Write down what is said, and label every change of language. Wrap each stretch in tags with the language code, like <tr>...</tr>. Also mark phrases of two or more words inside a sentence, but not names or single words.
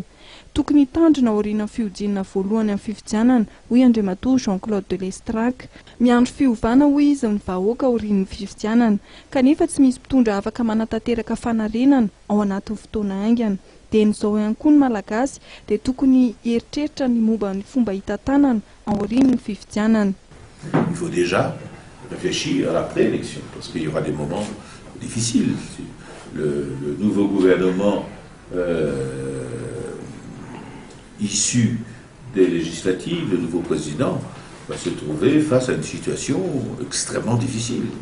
<mg>Tokony hitandrina ao aorianan'ny fihodinana voalohany amin'ny fifidianana hoy Andriamatoa Jean-Claude de Lestrac. Miandro fiovana hoy izy ny vahoaka ao aorian'ny fifidianana kanefa tsy misy mpitondra afaka manatanteraka fanarenana ao anatin'ny fotoana aingana. Teny izao ihany koa ny malagasy dia tokony hieritreritra ny momba ny fomba hitantanana ao aorian'ny fifidianana.</mg> <fr>Il faut déjà réfléchir à la préélection parce qu'il y aura des moments difficiles. Le nouveau gouvernement issu des législatives, le nouveau président va se trouver face à une situation extrêmement difficile.</fr>